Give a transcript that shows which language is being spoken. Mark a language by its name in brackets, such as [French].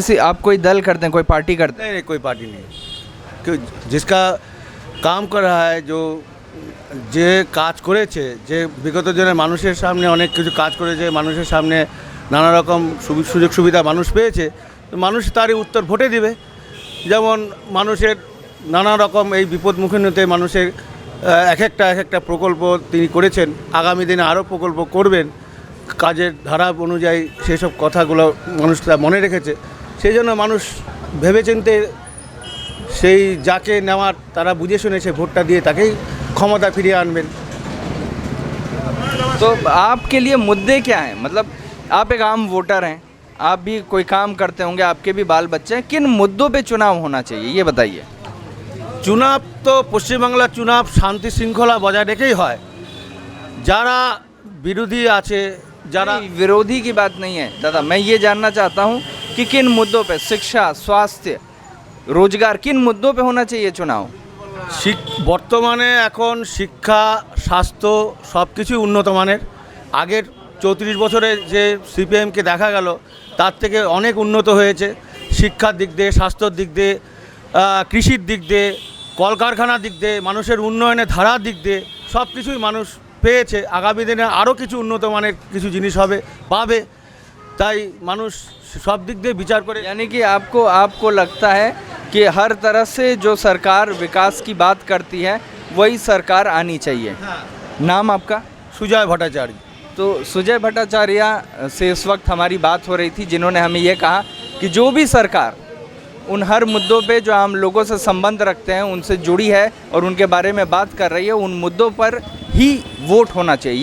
[Hindi] आप कोई दल करते हैं, कोई पार्टी करते हैं? नहीं, कोई पार्टी नहीं, जिसका काम कर रहा है, जो [Bangla] যে কাজ করেছে, যে বিগত দিনে মানুষের সামনে অনেক কিছু কাজ করেছে, মানুষের সামনে নানা রকম সুযোগ সুবিধা মানুষ পেয়েছে, তো মানুষ তারই উত্তর ভোটে দিবে। যেমন মানুষের নানা রকম এই বিপদমুখীনতে মানুষের এক একটা প্রকল্প তিনি করেছেন, আগামী দিনে আরও প্রকল্প করবেন, কাজের ধারা অনুযায়ী সেসব কথাগুলো মানুষ তা মনে রেখেছে। সেই জন্য মানুষ ভেবেচিন্তে সেই যাকে নেওয়ার তারা বুঝে শুনে সে ভোটটা দিয়ে তাকেই ক্ষমতা ফিরিয়ে আনবেন। [Hindi] तो आपके लिए मुद्दे क्या हैं? मतलब आप एक आम वोटर हैं, आप भी कोई काम करते होंगे, आपके भी बाल बच्चे हैं, किन मुद्दों पे चुनाव होना चाहिए ये बताइए। [Bangla] চুনাব তো পশ্চিমবাংলার চুনাব শান্তি শৃঙ্খলা বজায় রেখেই হয়। যারা বিরোধী আছে, যারা [Hindi] नहीं, विरोधी की बात नहीं है दादा, मैं ये जानना चाहता हूँ कि किन मुद्दों पे, शिक्षा, स्वास्थ्य, रोजगार, किन मुद्दों पे होना चाहिए चुनाव? [Bangla] বর্তমানে এখন শিক্ষা, স্বাস্থ্য সব কিছুই উন্নত মানের। আগের 34 বছরে যে সিপিএমকে দেখা গেল তার থেকে অনেক উন্নত হয়েছে, শিক্ষার দিক দিয়ে, স্বাস্থ্যর দিক দিয়ে, কৃষির দিক দিয়ে, কলকারখানার দিক দিয়ে, মানুষের উন্নয়নের ধারার দিক দিয়ে সব কিছুই মানুষ পেয়েছে। আগামী দিনে আরও কিছু উন্নত মানের কিছু জিনিস হবে, পাবে। তাই মানুষ সব দিক দিয়ে বিচার করে। [Hindi] यानी कि आपको लगता है कि हर तरह से जो सरकार विकास की बात करती है वही सरकार आनी चाहिए। नाम आपका? [Bangla] সুজয় ভট্টাচার্য। [Hindi] तो सुजय भट्टाचार्य से इस वक्त हमारी बात हो रही थी, जिन्होंने हमें ये कहा कि जो भी सरकार उन हर मुद्दों पे जो आम लोगों से संबंध रखते हैं उनसे जुड़ी है और उनके बारे में बात कर रही है, उन मुद्दों पर ही वोट होना चाहिए।